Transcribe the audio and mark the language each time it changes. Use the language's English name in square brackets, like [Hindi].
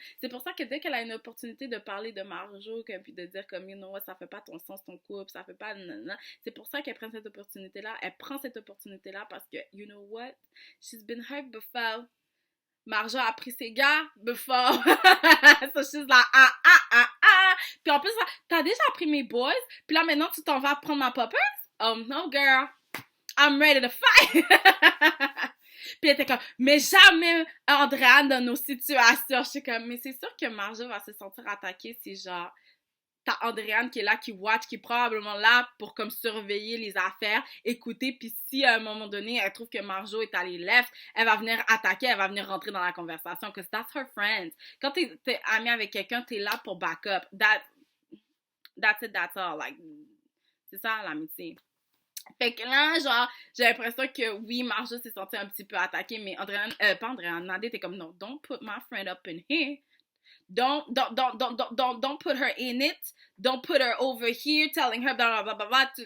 [French] C'est pour ça que dès qu'elle a une opportunité de parler de Marjo, puis de dire comme, [English] you know what, [French] ça fait pas ton sens, ton couple, ça fait pas, nanana, c'est pour ça qu'elle prend cette opportunité-là. Elle prend cette opportunité-là parce que, [English] you know what, she's been hurt before. [French] Marjo a pris ses gars [English] before. So she's like, ah. [French] Puis en plus, t'as déjà pris mes [English] boys, [French] puis là maintenant tu t'en vas prendre ma poppers? [English] Oh no girl, I'm ready to fight. [French] Puis elle était comme, mais jamais Andréane dans nos situations. Je suis comme, mais c'est sûr que Marjo va se sentir attaquée si genre, t'as Andréane qui est là, qui [English] watch, [French] qui est probablement là pour comme surveiller les affaires, écouter, puis si à un moment donné, elle trouve que Marjo est allée [English] left, [French] elle va venir attaquer, elle va venir rentrer dans la conversation, [English] because that's her friend. [French] Quand t'es amie avec quelqu'un, t'es là pour [English] back up. That's it, that's all. Like, [French] c'est ça l'amitié. Fait que là, genre, j'ai l'impression que oui, Marjo s'est sentie un petit peu attaquée, mais pas Andréane, Nadé était comme, [English] no, don't put my friend up in here. Don't put her in it. Don't put her over here telling her blah blah blah blah.